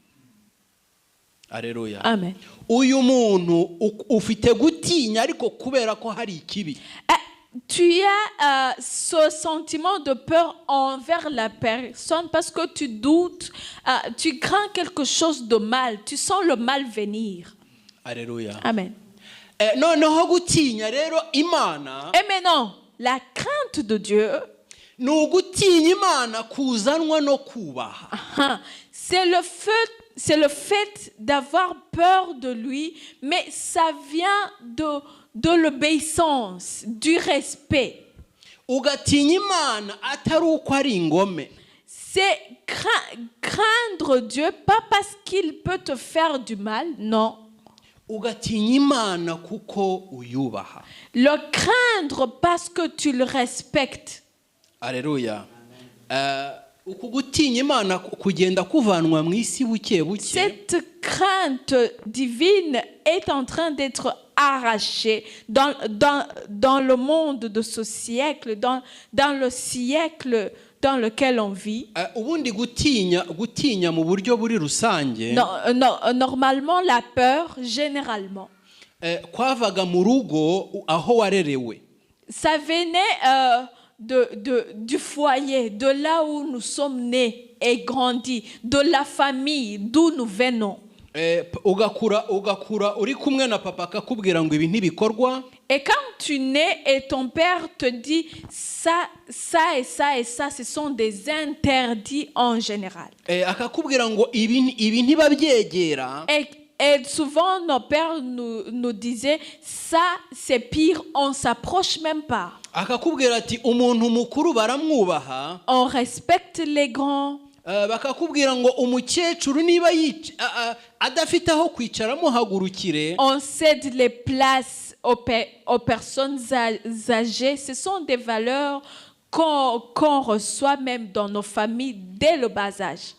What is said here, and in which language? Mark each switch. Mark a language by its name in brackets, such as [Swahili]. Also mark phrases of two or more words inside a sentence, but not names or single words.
[French] Alléluia. Amen. [Kinyarwanda] Uyu muntu ufite gutinya ariko kubera ko hari ikibi. [French] Tu as ce sentiment de peur envers la personne parce que tu doutes, tu crains quelque chose de mal, tu sens le mal venir. Alléluia. Amen. [Kinyarwanda] Noneho gutinya rero Imana. [French] Et maintenant, la crainte de Dieu, [Kinyarwanda] ni ugutinya Imana kuzanwa no kubaha. [French] c'est le fait d'avoir peur de lui, mais ça vient de l'obéissance, du respect. [Kinyarwanda] Ugatinya Imana atari uko ari ingome. [French] C'est craindre Dieu, pas parce qu'il peut te faire du mal, non. [Kinyarwanda] Ugatinya Imana kuko uyubaha. [French] Le craindre parce que tu le respectes. Alléluia. [Kinyarwanda] Uku gutinya Imana kugenda kuvanwa mu isi buke buke. [French] Cette crainte divine est en train d'être arrachée dans le monde de ce siècle, dans le siècle dans lequel on vit. [Kinyarwanda] Ubundi gutinya mu buryo buri rusange. [French] Normalement, la peur, généralement, [Kinyarwanda] kwavaga mu rugo aho warerewe. [French] ça venait du foyer, de là où nous sommes nés et grandis, de la famille d'où nous venons. [Kinyarwanda] Ugakura uri kumwe na papa akakubwira ngo ibi ntibikorwa. [French] Et quand tu nais et ton père te dit ça et ça et ça, ce sont des interdits en général. [Kinyarwanda] Akakubwira ngo ibi ntibabyegera. [French] Et souvent nos pères nous disaient ça c'est pire, on s'approche même pas. [Kinyarwanda] Akakubwira ati umuntu mukuru baramwubaha. [French] On respecte les grands. [Kinyarwanda] Bakakubwira ngo umukecuru niba adafite aho kwicara muhagurukire. [French] On cède les places aux personnes âgées. Ce sont des valeurs qu'on reçoit même dans nos familles dès le bas âge.